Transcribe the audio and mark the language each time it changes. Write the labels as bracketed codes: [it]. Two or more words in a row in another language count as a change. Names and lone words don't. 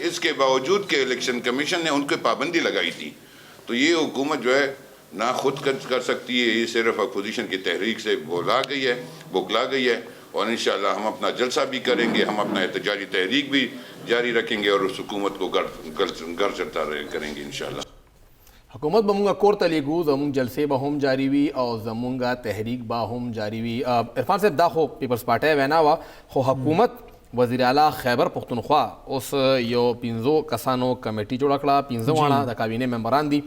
[ur] اس کے باوجود کہ الیکشن کمیشن نے ان پہ پابندی لگائی تھی. تو یہ حکومت جو ہے نہ خود کر سکتی ہے، یہ صرف اپوزیشن کی تحریک سے بوکلا گئی ہے. اور انشاءاللہ ہم اپنا جلسہ بھی کریں گے، ہم اپنا احتجاجی تحریک بھی جاری رکھیں گے اور اس حکومت کو گر چڑھتا کریں گے انشاءاللہ. [ps] حکومت به مونږ کور ته لیږو، زمونږ جلسې به هم جاري وي او زمونږ تحریک به هم جاري وي. عرفان صاحب، دا خو پیپلز پارټۍ وینا وه، خو حکومت وزیر اعلی خیبر پختونخوا اوس یو 5 کسانو کمیټي جوړه کړه. 15 واړه د کابینې ممبران دي.